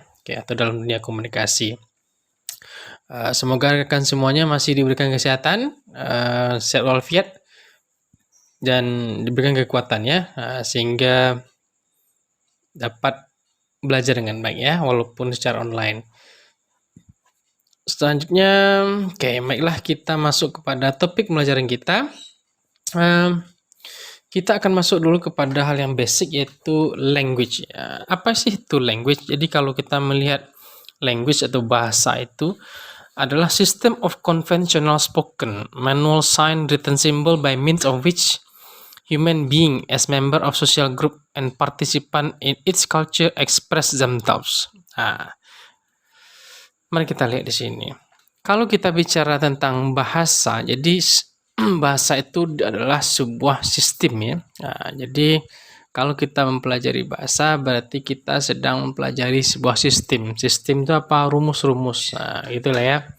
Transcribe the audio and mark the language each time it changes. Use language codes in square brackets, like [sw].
[id] Oke, atau dalam dunia komunikasi. Semoga rekan semuanya masih diberikan kesehatan, sehat walafiat, dan diberikan kekuatan ya, sehingga dapat belajar dengan baik ya, walaupun secara online. Selanjutnya, oke, baiklah kita masuk kepada topik pembelajaran kita. Kita akan masuk dulu kepada hal yang basic yaitu language. Apa sih itu language? Jadi kalau kita melihat language atau bahasa itu adalah [en] system of conventional spoken, manual sign, written symbol by means of which human being as member of social group and participant in its culture express themselves. [id] Mari kita lihat di sini. Kalau kita bicara tentang bahasa, jadi bahasa itu adalah sebuah sistem ya. Jadi kalau kita mempelajari bahasa berarti kita sedang mempelajari sebuah sistem. Sistem itu apa? Rumus-rumus. Itulah ya.